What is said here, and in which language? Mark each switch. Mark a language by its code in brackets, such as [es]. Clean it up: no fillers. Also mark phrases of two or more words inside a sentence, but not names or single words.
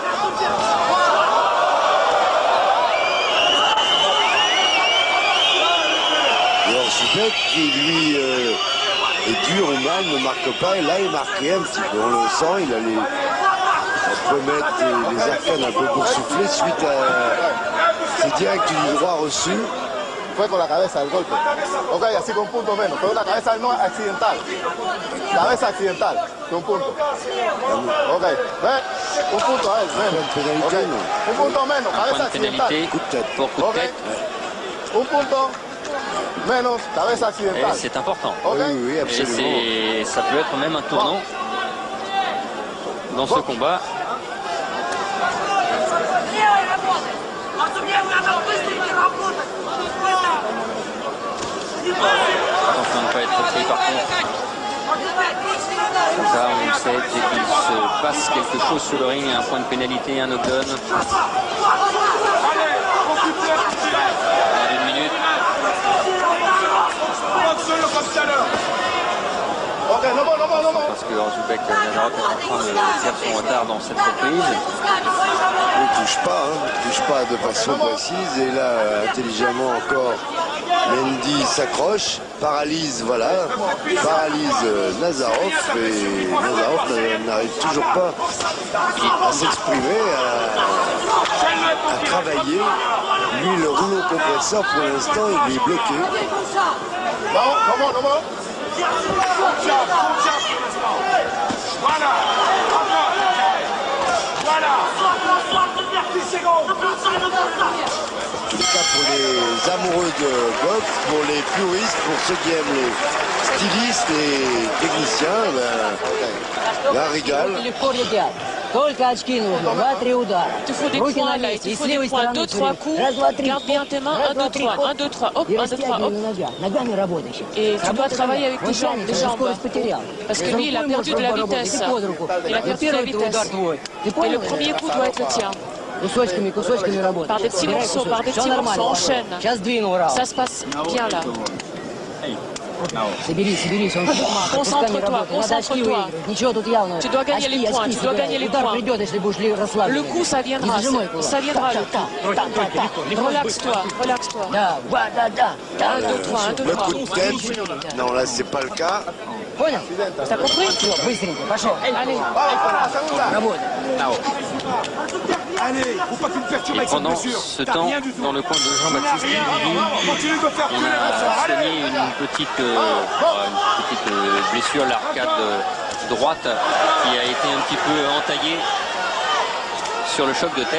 [fr] Et Zubek qui lui est dur ou mal, ne marque pas. Et là il marquait un petit peu, on le sent, il a remettre les arcanes un peu boursouflées suite à ces directs du droit reçu. [es] Fue con la cabeza el golpe. Ok, así con un punto menos. Fue una cabeza no accidental. Cabeza accidental, de un punto. Ok, ve, un punto a él, menos. Okay. Un punto menos, [fr] Un [es] cabeza [fr] point de [es] accidental. [fr] pénalité Coup de tête. pour coup de Ok. tête. [es] Un punto menos, cabeza [fr] Et [es] accidental. [fr] c'est important. Ok. Oui, oui, Et absolument. ça peut être même un tournant dans ce combat. Attention à ne pas être pris par contre. Ça, on le sait, dès qu'il se passe quelque chose sur le ring, un point de pénalité, un knockdown. Moins d'une minute. [en] Ok, no more, no more, no more. [fr] Parce que Orzubek Nazarov est en train de faire son retard dans cette reprise. Il ne touche pas de façon précise. Et là, intelligemment encore, Mendy s'accroche, paralyse, voilà, paralyse Nazarov. Et Nazarov n'arrive toujours pas à s'exprimer, à travailler. Lui, le rouleau compresseur, pour l'instant, il est bloqué. [en] No, no more, no more. [fr] En tous les cas, pour les amoureux de boxe, pour les puristes, pour ceux qui aiment les stylistes, les techniciens, ben, un régal. [ru] Легко летят. Только очки нужно. 2-3 удара. [fr] Il te faut des [ru] Руки [fr] points [ru] на [fr] là, il [ru] месте. [fr] te [ru] И с [fr] faut des [ru] левой [fr] points. [ru] стороны [fr] 2-3 [ru] вперед. [fr] coups. [ru] Раз, два, три, [fr] Garde bien [ru] хоп. [fr] tes mains. [ru] Раз, [fr] 1, [ru] два, [fr] 2, [ru] три, [fr] 3. [ru] хоп. [fr] 1, 2, 3. Hop, [ru] И [fr] 1, 2, 3. [ru] растягивай [fr] Hop. [ru] на ногах. Ногами работающими. [fr] Et tu dois travailler avec tes [ru] Вот [fr] jambes, les jambes. [ru] скорость потерял. [fr] Parce que lui, il a perdu de la vitesse. [ru] Иди под руку. [fr] Il a perdu de la [ru] Первый удар [fr] vitesse. [ru] твой. Ты [fr] Et [ru] понял? [fr] le premier coup doit être le tien. [ru] Кусочками работай. [fr] Par des petits [ru] Собирай [fr] morceaux, [ru] кусочки. [fr] par des [ru] Всё [fr] petits [ru] нормально. [fr] morceaux, enchaîne. [ru] Сейчас двинул раунд. [fr] Ça se passe bien là. [ru] Соберись, он [fr] Concentre-toi, concentre-toi. [ru] Ничего тут явного. [fr] Tu dois gagner les points, tu dois gagner les [ru] Удар [fr] points. [ru] придет, если будешь расслаблен. [fr] Le coup, ça viendra. Ça viendra le coup. Relaxe-toi, relaxe-toi. [ru] Да, да, да. 1, 2, 3, 1, 2, [fr] Le [ru] 3. [fr] coup de tête, non là c'est pas le cas. [ru] Понял? [fr] T'as compris? [ru] Все, быстренько, пошел. [fr] Allez. [ru] Работай. [fr] Et pendant ce temps, dans le coin de Jean-Baptiste Guigui, on a soigné une petite blessure, l'arcade droite, qui a été un petit peu entaillée sur le choc de tête.